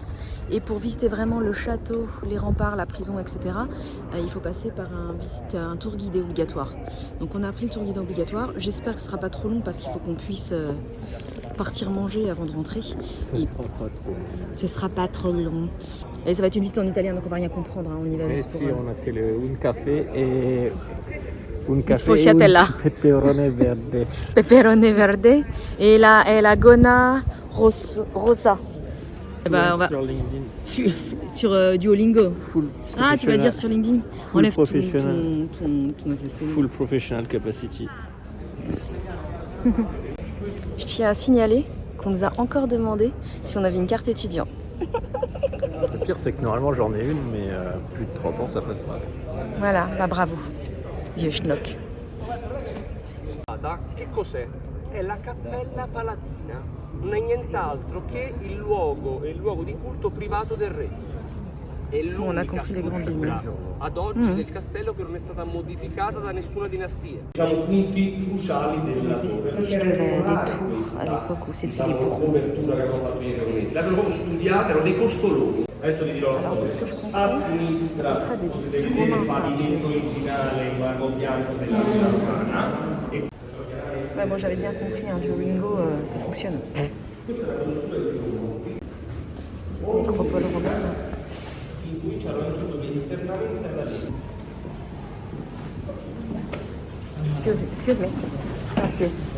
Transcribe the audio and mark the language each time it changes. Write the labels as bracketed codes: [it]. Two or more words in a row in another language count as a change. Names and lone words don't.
[fr] Et pour visiter vraiment le château, les remparts, la prison, etc., il faut passer par un tour guidé obligatoire. Donc on a pris le tour guidé obligatoire. J'espère que ce ne sera pas trop long parce qu'il faut qu'on puisse partir manger avant de rentrer. Ce sera pas trop long. Et ça va être une visite en italien, donc on va rien comprendre. Hein. On y va juste pour... on a fait un café et... Un sfociatella. [it] Peperone verde. Peperone verde. [fr] Et la [it] gonna rosa. [fr] Bah, on va sur LinkedIn. sur Duolingo. Full Ah, tu vas dire sur LinkedIn. Full Enlève ton professional. [en] Full professional capacity. [fr] Je tiens à signaler qu'on nous a encore demandé si on avait une carte étudiant. Le pire, c'est que normalement j'en ai une, mais plus de 30 ans, ça passe mal. Voilà, bah bravo, vieux schnock. [it] Che cos'è? È la Cappella Palatina, non è nient'altro che il luogo di culto privato del re. È l'unica struttura ad oggi del castello che non è stata modificata da nessuna dinastia. Siamo punti cruciali [fr] della vestiges des tours à l'époque où c'était les Bourbons. [it] L'avevano proprio studiata, erano dei costoloni. Adesso vi dirò la storia. A sinistra il pavimento originale in marmo bianco della villa romana. [fr] Ouais, moi j'avais bien compris, hein, Duolingo, ça fonctionne. C'est une nécropole romaine. [en] Excuse me. Entier.